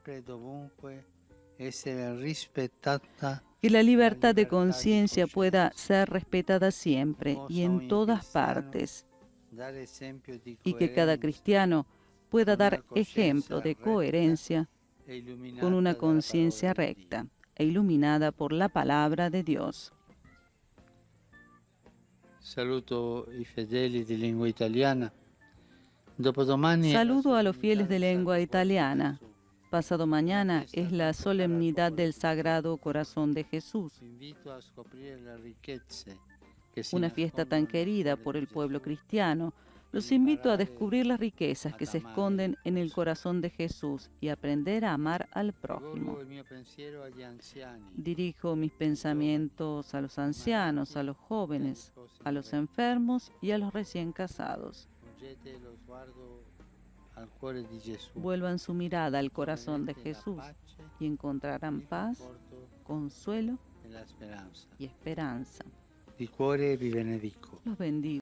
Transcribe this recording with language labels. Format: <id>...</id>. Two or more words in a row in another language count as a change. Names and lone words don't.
<es>Que la libertad de conciencia pueda ser respetada siempre y en todas partes, y que cada cristiano pueda dar ejemplo de coherencia con una conciencia recta e iluminada por la palabra de Dios.</es> <it>Saludo i fedeli di lingua italiana.</it> <es>Saludo a los fieles de lengua italiana. Pasado mañana es la solemnidad del Sagrado Corazón de Jesús, una fiesta tan querida por el pueblo cristiano. Los invito a descubrir las riquezas que se esconden en el corazón de Jesús y aprender a amar al prójimo. Dirijo mis pensamientos a los ancianos, a los jóvenes, a los enfermos y a los recién casados. Vuelvan su mirada al corazón de Jesús y encontrarán paz, consuelo y esperanza.</es> <it>Di cuore vi benedico.</it> <es>Los bendigo.</es>